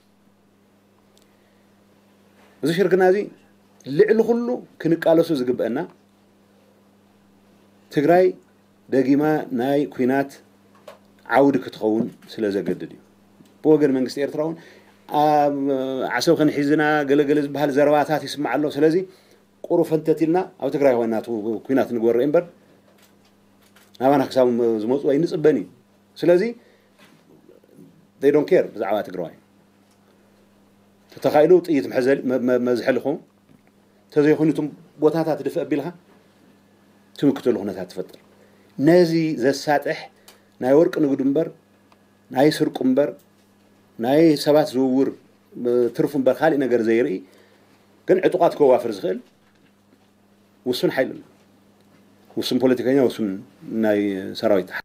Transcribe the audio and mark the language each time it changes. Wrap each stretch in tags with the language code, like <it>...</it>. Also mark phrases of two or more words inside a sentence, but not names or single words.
<ti>እዚ ሽርክና እዚ ልዕሊ ኩሉ ክንቃለሱ ዝግበአና ትግራይ ደጊማ ናይ ኩናት ዓውድ ክትኸውን ስለ ዘገድድ እዩ በወገን መንግስቲ ኤርትራ እውን ዓሰብ ክንሒዝና ገለገለ ዝበሃል ዘረባታት ይስማዕ ኣሎ ስለዚ ቁሩ ፈንተቲልና ኣብ ትግራይ ኮይና ኩናት ንግበርእ እምበር ናባና ክሳብ ዝመፁ ኣይንፅበኒ ስለዚ</ti> <en>they don't care</en> <ti>ብዛዕባ ትግራይ ተተኻኢሉ ጥይት መዝሐልኹም ተዘይኹኒቱም ቦታታት ድፍእ ኣቢልኻ ትምክተሉ ኩነታት ትፈጥር ነዚ ዘሳጥሕ ናይ ወርቂ ንግዱ እምበር ናይ ስርቁ እምበር ናይ ሰባት ዝውውር ትርፉ እምበር ካልእ ነገር ዘይርኢ ግን ዕጡቃት ከዋፍር ዝኽእል ውሱን ሓይል ኣሎ ውሱን ፖለቲከኛ ውሱን ናይ ሰራዊት</ti>